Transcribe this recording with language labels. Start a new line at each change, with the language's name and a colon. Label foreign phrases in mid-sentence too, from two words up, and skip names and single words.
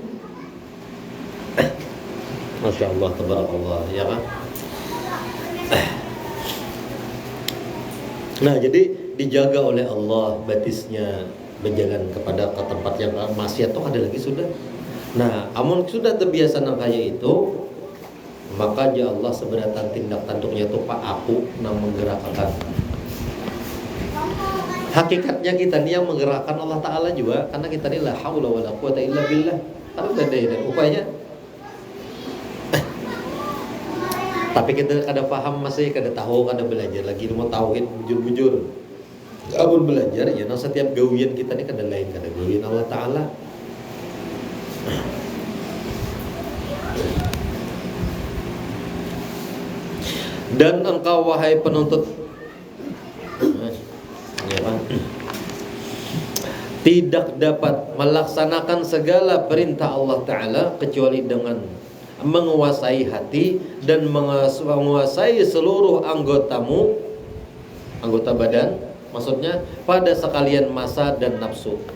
Arabic: ما شاء الله، تبارك الله,
Indonesian: ya kan? Nah, jadi dijaga oleh Allah batisnya berjalan kepada ke tempat yang maksiat tuh ada lagi sudah.
Banjar: Nah, amun sudah terbiasa nang kaya itu,
Indonesian: maka ya Allah sebenarnya tindak tanduknya tuh Pak aku nang menggerakkan Hakikatnya kita nih yang menggerakkan Allah Ta'ala juga, karena kita ini
Arabic: لا حول ولا قوة إلا بالله.
Indonesian: Harus ada upaya.
Banjar: Tapi kita kada paham masih, kada tahu, kada belajar lagi mau tauhid bujur-bujur. Amun belajar ya nah setiap gawian kita ini kada lain, kada gawian Allah Ta'ala.
Indonesian: Dan engkau wahai penuntut tidak dapat melaksanakan segala perintah Allah Ta'ala kecuali dengan menguasai hati dan menguasai seluruh anggotamu, anggota badan, maksudnya pada sekalian masa dan nafsu.